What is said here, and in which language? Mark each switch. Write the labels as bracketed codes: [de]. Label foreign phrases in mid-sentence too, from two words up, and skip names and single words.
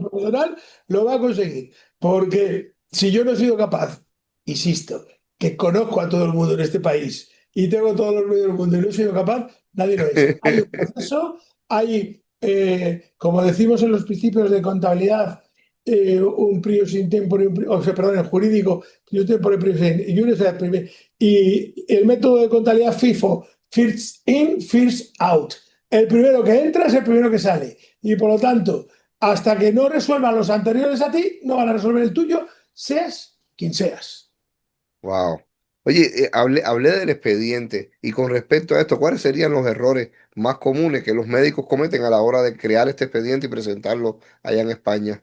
[es] un profesional, lo va a conseguir. Porque si yo no he sido capaz, insisto, que conozco a todo el mundo en este país y tengo todos los medios del mundo y no he sido capaz, nadie lo es. Hay un proceso, hay, como decimos en los principios de contabilidad, un [la] prius in tempore, [es] o sea, perdón, el jurídico, [la] prius tempore, prius in, iure et privi. [es] Y el método de contabilidad FIFO, [en] first in, first out. [es] El primero que entra es el primero que sale. Y por lo tanto, hasta que no resuelvan los anteriores a ti, no van a resolver el tuyo, seas quien seas. Wow. Oye, hablé del expediente y con respecto a esto, ¿cuáles serían los errores más comunes que los médicos cometen a la hora de crear este expediente y presentarlo allá en España?